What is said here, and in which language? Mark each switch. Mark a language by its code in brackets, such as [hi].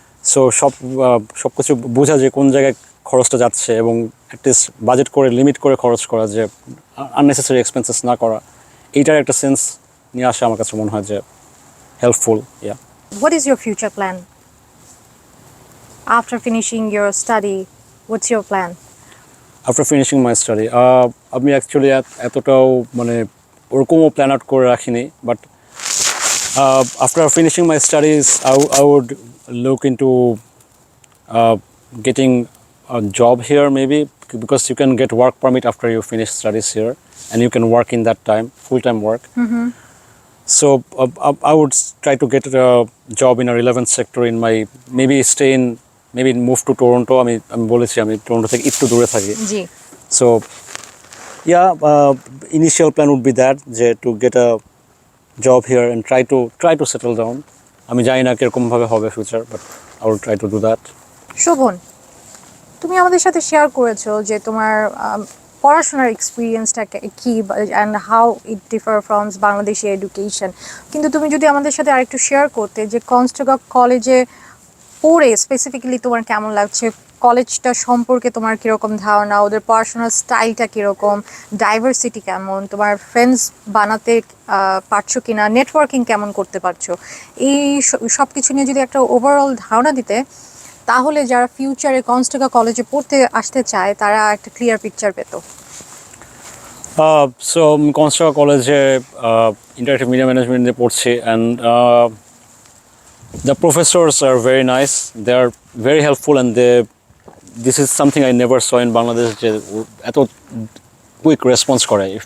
[bn] So সব কিছু বোঝা যে কোন জায়গায় খরচটা যাচ্ছে, এবং অ্যাটলিস্ট বাজেট করে লিমিট করে খরচ করা, যে আননেসেসারি এক্সপেন্সেস না করা, এইটার একটা সেন্স নিয়ে আসা আমার কাছে মনে হয় যে helpful. Yeah. [en] What is your future plan? After finishing your study, what's your plan? After finishing my study [bn] আমি অ্যাকচুয়ালি এতটাও মানে ওরকমও প্ল্যান আউট করে রাখিনি, [en] But after finishing my studies I would look into getting a job here maybe, because you can get work permit after you finish studies here and you can work in that time, full-time work. So I would try to get a job in a relevant sector in my, maybe move to Toronto. [bn] আমি বলেছি আমি Toronto থেকে একটু দূরে থাকি। জি। [en] So yeah, initial plan would be that to get a job here and try to settle down. [bn] আমি জানি না কিরকম ভাবে হবে future, but [en] I will try to do that. [bn] Sovan, তুমি আমাদের সাথে শেয়ার করেছো যে তোমার পড়াশোনার এক্সপিরিয়েন্সটা কি [en] and how it differ from Bangladeshi education, [bn] কিন্তু তুমি যদি আমাদের সাথে আরেকটু শেয়ার করতে যে কনস্টোগা কলেজে পড়ে স্পেসিফিক্যালি তোমার কেমন লাগছে, কলেজটা সম্পর্কে তোমার কীরকম ধারণা, ওদের পড়াশোনার স্টাইলটা কীরকম, ডাইভার্সিটি কেমন, তোমার ফ্রেন্ডস বানাতে পারছো কিনা, নেটওয়ার্কিং কেমন করতে পারছো, এই সব কিছু নিয়ে যদি একটা ওভারঅল ধারণা দিতে, তাহলে যারা ফিউচারে কনস্টোগা কলেজে পড়তে আসতে চায় তারা একটা ক্লিয়ার পিকচার পেত। [en] So Conestoga College interactive media management [bn] নিয়ে পড়ছি, [en] and the professors are very nice, they are very helpful, and this is something I never saw in Bangladesh, যে এত quick response করে.